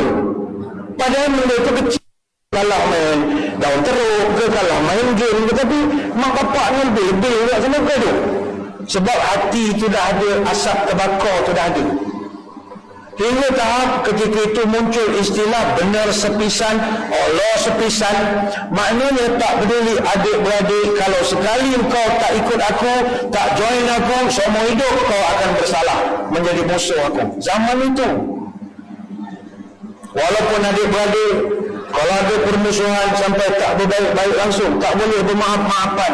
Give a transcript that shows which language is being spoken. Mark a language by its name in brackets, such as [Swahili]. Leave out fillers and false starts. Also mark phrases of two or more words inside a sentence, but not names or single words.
[Malay] Padahal benda itu kecil. Kalah main daun teruk ke, kalah main game, tetapi mak bapak ni lebih juga sama bergaduh. Sebab hati itu dah ada, asap terbakar itu dah ada. Hingga tahap ketika itu muncul istilah [Javanese] benar sepisan, Allah sepisan. [Malay] Maknanya tak peduli adik-beradik, kalau sekali kau tak ikut aku, tak join aku, seumur hidup kau akan bersalah, menjadi musuh aku. Zaman itu, walaupun adik-beradik, kalau ada permusuhan sampai tak berbaik-baik langsung, tak boleh bermaaf-maafan.